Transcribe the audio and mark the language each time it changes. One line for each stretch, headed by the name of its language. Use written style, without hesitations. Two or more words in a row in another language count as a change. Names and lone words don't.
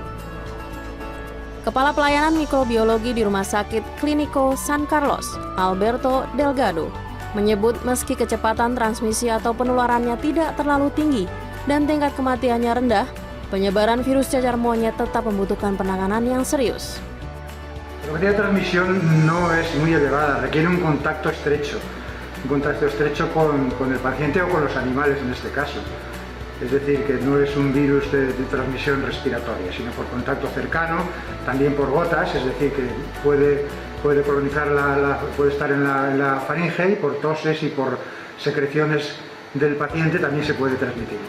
Indonesian: Kepala Pelayanan Mikrobiologi di Rumah Sakit Clínico San Carlos, Alberto Delgado, menyebut meski kecepatan transmisi atau penularannya tidak terlalu tinggi dan tingkat kematiannya rendah, penyebaran virus cacar monyet tetap membutuhkan penanganan yang serius.
Spanish: La velocidad de transmisión no es muy elevada, requiere un contacto estrecho con el paciente o con los animales en este caso. Es decir, que no es un virus de transmisión respiratoria, sino por contacto cercano, también por gotas, es decir, que puede colonizar puede estar en la faringe y por toses y por secreciones del paciente también se puede transmitir.